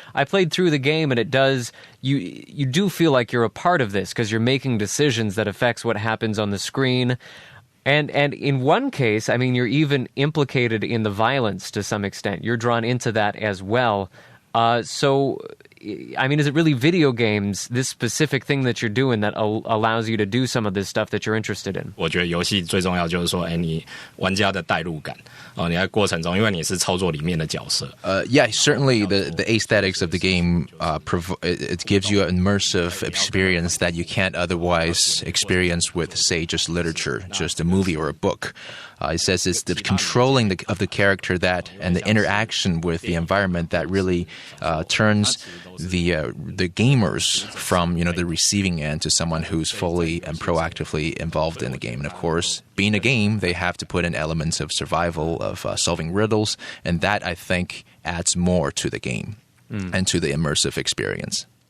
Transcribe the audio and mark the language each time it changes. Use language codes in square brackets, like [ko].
[en] I played through the game, and it does. You do feel like you're a part of this because you're making decisions that affects what happens on the screen. And in one case, I mean, you're even implicated in the violence to some extent. You're drawn into that as well. So, I mean, is it really video games, this specific thing that you're doing that allows you to do some of this stuff that you're interested in? [zh] 我觉得游戏最重要就是说，你玩家的代入感你在过程中，因为你是操作里面的角色。 [en] Yeah, certainly the aesthetics of the game it gives you an immersive experience that you can't otherwise experience with, say, just literature, just a movie or a book. It says it's the controlling of the character and the interaction with the environment that really turns the gamers from the receiving end to someone who's fully and proactively involved in the game. And of course, being a game, they have to put in elements of survival, of solving riddles, and that I think adds more to the game and to the immersive experience.